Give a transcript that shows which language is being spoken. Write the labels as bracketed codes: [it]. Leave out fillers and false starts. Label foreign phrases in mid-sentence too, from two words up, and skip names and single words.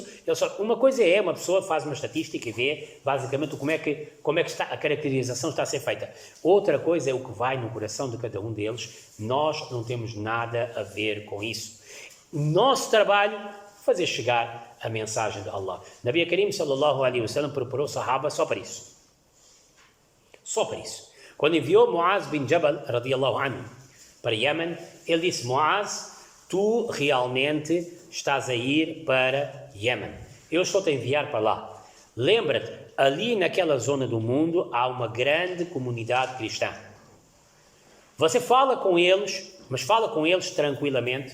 [pt] Uma coisa é, uma pessoa faz uma estatística e vê, basicamente, como é que a caracterização está a ser feita. Outra coisa é o que vai no coração de cada um deles. Nós não temos nada a ver com isso. Nosso trabalho, fazer chegar a mensagem de Allah. [ar] نبي كريم صلى الله عليه وسلم [pt] preparou Sahaba só para isso. Só para isso. Quando enviou Muaz bin Jabal, [ar] رضي الله عنه, [pt] para Yemen, ele disse: Muaz, tu realmente estás a ir para Yemen. Eu estou-te a enviar para lá. Lembra-te, ali naquela zona do mundo há uma grande comunidade cristã. Você fala com eles, mas fala com eles tranquilamente.